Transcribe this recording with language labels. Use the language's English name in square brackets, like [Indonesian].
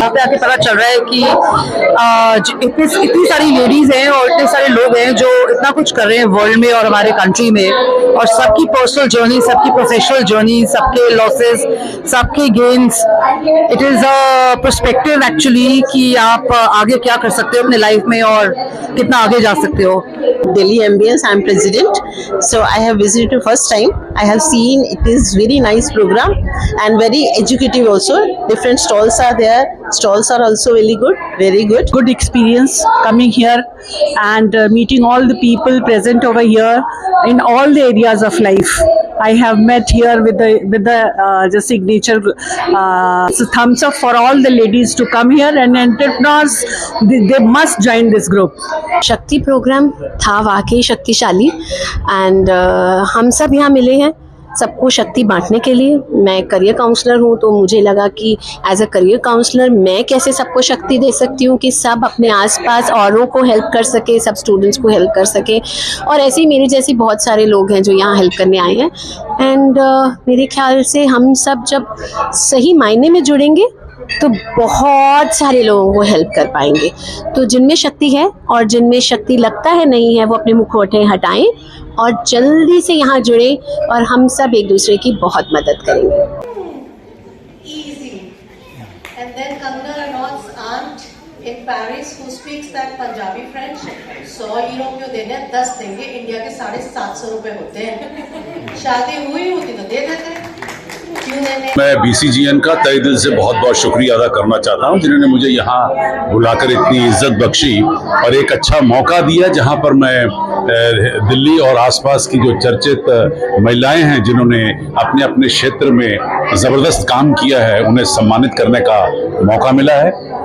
[Hindi] पता चल रहा है कि इतनी सारी लेडीज हैं और इतने सारे लोग हैं जो इतना कुछ कर रहे हैं वर्ल्ड में और हमारे कंट्री में, और सबकी पर्सनल जर्नी, सबकी प्रोफेशनल जर्नी, सबके लॉसेस, सबके gains. It is a perspective actually कि आप आगे क्या कर सकते हो अपने लाइफ में और कितना आगे जा सकते हो। [English] Delhi Ambience, I am president, so I have visited first time. I have seen it is very nice program and very educative also. Different stalls are there. Stalls are also very good, very good. Good experience coming here and meeting all the people present over here in all the areas of life. I have met here with the signature thumbs up for all the ladies to come here, and entrepreneurs they must join this group. [Hindi] शक्ति programme था वाकई शक्तिशाली and हम सब यहाँ मिले हैं सबको शक्ति बांटने के लिए। मैं करियर काउंसलर हूँ, तो मुझे लगा कि एज अ करियर काउंसलर मैं कैसे सबको शक्ति दे सकती हूँ कि सब अपने आसपास औरों को हेल्प कर सके, सब स्टूडेंट्स को हेल्प कर सके। और ऐसे ही मेरे जैसे बहुत सारे लोग हैं जो यहाँ हेल्प करने आए हैं। एंड मेरे ख्याल से हम सब जब सही मायने में जुड़ेंगे तो बहुत सारे लोगों को हेल्प कर पाएंगे। तो जिनमें शक्ति है और जिनमें शक्ति लगता है नहीं है, वो अपने मुखौटे हटाएं और जल्दी से यहाँ जुड़े और हम सब एक दूसरे की बहुत मदद करेंगे। [English] Easy. And then Kangar Ranaut's aunt in Paris who speaks that Punjabi French, 100 euro क्यों देने, 10 देंगे, India के 750 रुपए होते हैं। [Hindi] शादी हुई होती तो दे देते, क्यों देने। मैं BCGN का तहे दिल से बहुत बहुत शुक्रिया अदा करना चाहता हूं, जिन्होंने मुझे यहाँ बुलाकर इतनी इज्जत बख्शी और एक अच्छा मौका दिया, जहां पर मैं दिल्ली और आसपास की जो चर्चित महिलाएं हैं जिन्होंने अपने अपने क्षेत्र में ज़बरदस्त काम किया है, उन्हें सम्मानित करने का मौका मिला है।